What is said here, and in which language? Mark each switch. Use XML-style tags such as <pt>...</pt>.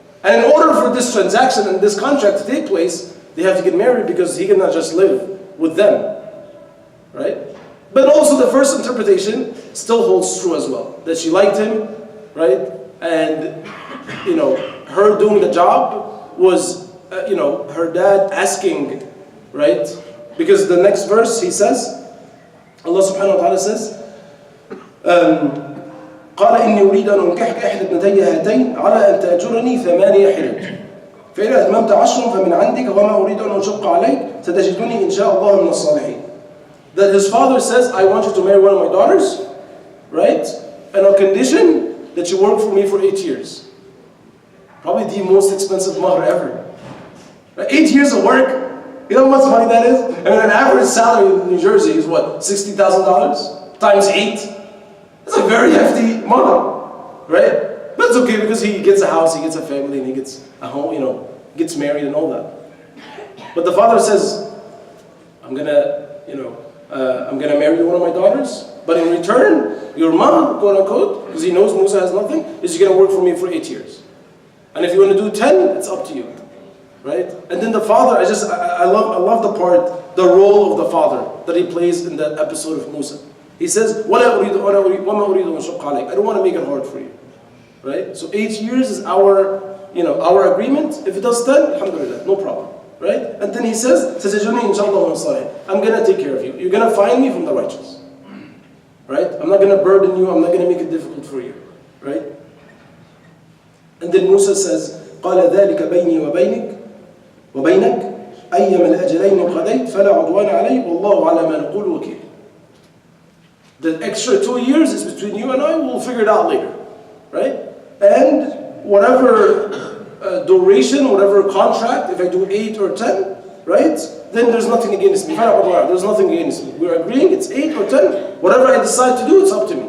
<en>And in order for this transaction and this contract to take place, they have to get married because he cannot just live with them. Right? But also the first interpretation still holds true as well. That she liked him, right? And, her doing the job was, her dad asking, right? Because the next verse, he says, Allah subhanahu wa ta'ala says,</en> <ar>قال إني أريد أن أنكحك إحدى ابنتي هاتين على أن تأجرني 8 حجج فإن أتممت 10 فمن عندك وما أريد أن أشق عليك ستجدني إن شاء الله من الصالحين.</ar> <en>That his father says, I want you to marry one of my daughters, right? And on condition that you work for me for 8 years. Probably the most expensive mahr ever. 8 years of work, you know how much money that is? An average salary in New Jersey is what, $60,000 times 8? It's a very hefty mother, right? But it's okay because he gets a house, he gets a family, and he gets a home, gets married and all that. But the father says, I'm gonna marry one of my daughters, but in return, your mom, quote unquote, because he knows Musa has nothing, is gonna work for me for 8 years. And if you want to do 10, it's up to you, right? And then the father, I love the part, the role of the father that he plays in that episode of Musa. He says,</en> <ar>وَلَا أُرِيدُ وَمَا أُرِيدُ أَنْ أَشُقَّ عَلَيْكَ.</ar> <en>I don't want to make it hard for you, right? So 8 years is our agreement. If it does 10, alhamdulillah, no problem, right? And then he says,</en> <ar>سَتَجِدُنِي إِنْ شَاءَ اللَّهُ مِنَ الصَّالِحِينَ.</ar> <en>I'm going to take care of you. You're going to find me from the righteous, right? I'm not going to burden you. I'm not going to make it difficult for you, right? And then Musa says,</en> <ar>قَالَ ذَلِكَ بَيْنِي وَبَيْنَكَ أَيَّمَا الْأَجَلَيْنِ قَضَيْتَ فَلَا عُدْوَانَ عَلَيَّ وَاللَّهُ عَلَى مَا نَقُولُ وَكِيلٌ.</ar> <en>The extra 2 years is between you and I. We'll figure it out later, right? And whatever duration, whatever contract, if I do 8 or 10, right? Then there's nothing against me. There's nothing against me. We're agreeing it's 8 or 10. Whatever I decide to do, it's up</en>